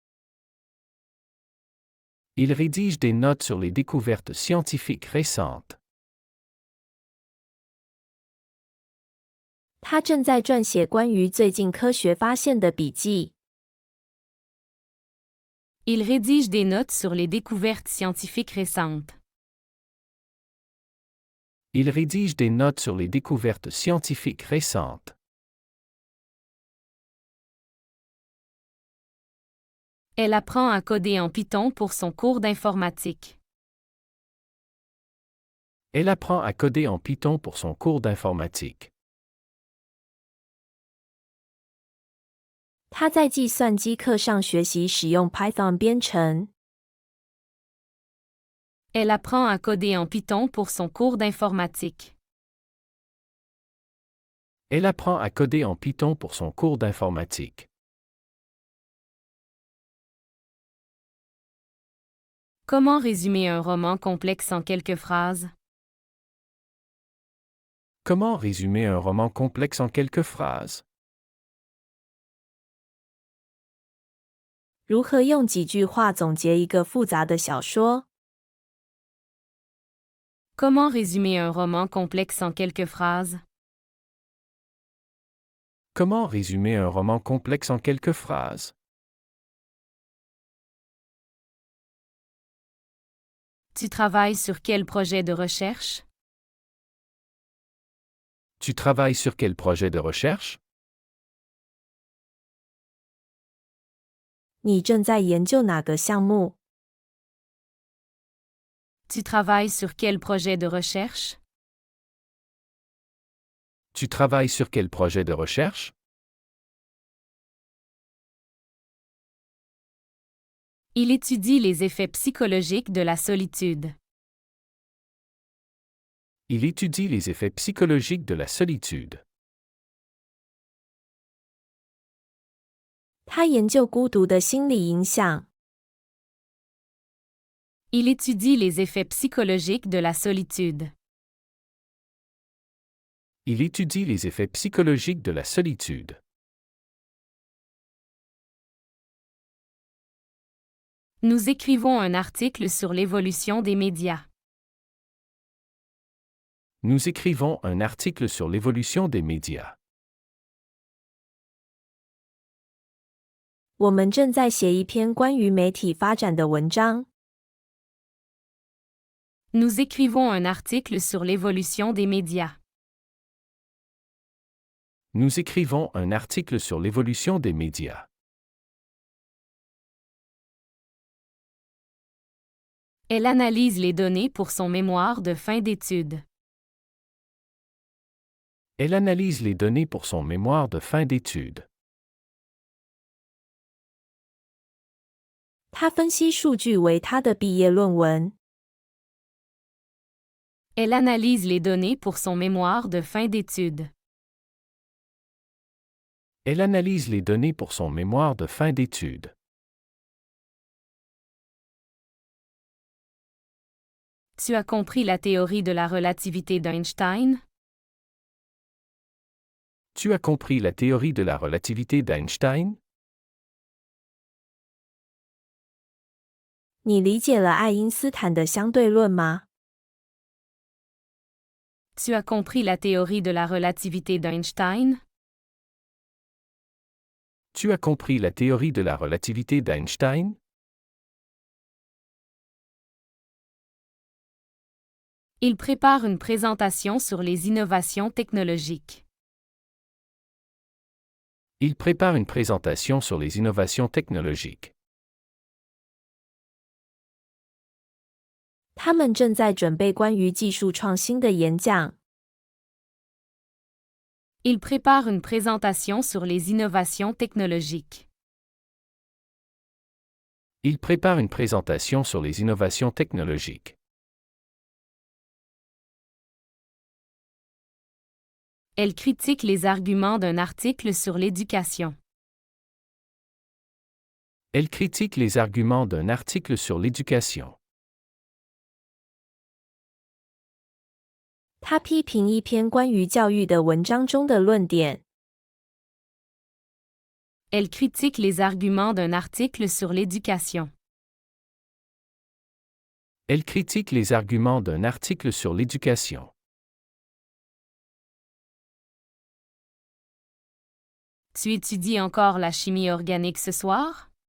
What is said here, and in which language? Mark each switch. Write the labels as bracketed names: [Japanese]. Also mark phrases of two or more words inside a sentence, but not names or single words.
[French] Il rédige des notes sur les découvertes scientifiques récentes. [Chinese] 他正在撰写关于最近科学发现的笔记。 [French] Il rédige des notes sur les découvertes scientifiques récentes. Il rédige des notes sur les découvertes scientifiques récentes. Elle apprend à coder en Python pour son cours d'informatique. Elle apprend à coder en Python pour son cours d'informatique. [Chinese] 他在计算机课上学习使用 Python 编程。 [French] Elle apprend à coder en Python pour son cours d'informatique. Elle apprend à coder en Python pour son cours d'informatique. Comment résumer un roman complexe en quelques phrases? Comment résumer un roman complexe en quelques phrases? [Chinese] 如何用几句话总结一个复杂的小说？ [French] Comment résumer un roman complexe en quelques phrases? Comment résumer un roman complexe en quelques phrases? Tu travailles sur quel projet de recherche? Tu travailles sur quel projet de recherche? [Chinese] 你正在研究哪个项目？ [French] Tu travailles sur quel projet de recherche? Tu travailles sur quel projet de recherche? Il étudie les effets psychologiques de la solitude. Il étudie les effets psychologiques de la solitude. [Chinese] 他研究孤独的心理影响。 [French] Il étudie les effets psychologiques de la solitude. Il étudie les effets psychologiques de la solitude. Nous écrivons un article sur l'évolution des médias. Nous écrivons un article sur l'évolution des médias. [Chinese] 我们正在写一篇关于媒体发展的文章。 [French] Nous écrivons un article sur l'évolution des médias. Nous écrivons un article sur l'évolution des médias. Elle analyse les données pour son mémoire de fin d'études. Elle analyse les données pour son mémoire de fin d'études. [Chinese] 他分析数据为他的毕业论文。 [French] Elle analyse les données pour son mémoire de fin d'études. Elle analyse les données pour son mémoire de fin d'études. Tu as compris la théorie de la relativité d'Einstein? Tu as compris la théorie de la relativité d'Einstein? [Chinese] 你理解了爱因斯坦的相对论吗？ [French] Tu as compris la théorie de la relativité d'Einstein? Tu as compris la théorie de la relativité d'Einstein? Il prépare une présentation sur les innovations technologiques. Il prépare une présentation sur les innovations technologiques. [Chinese] 他们正在准备关于技术创新的演讲。 [French] Il prépare une présentation sur les innovations technologiques. Il prépare une présentation sur les innovations technologiques. Elle critique les arguments d'un article sur l'éducation. Elle critique les arguments d'un article sur l'éducation. [Chinese] 他批评一篇关于教育的文章中的论点。 [French] Elle critique les arguments d'un article sur l'éducation. Elle critique les arguments d'un article sur l'éducation. Tu étudies encore la chimie organique ce soir?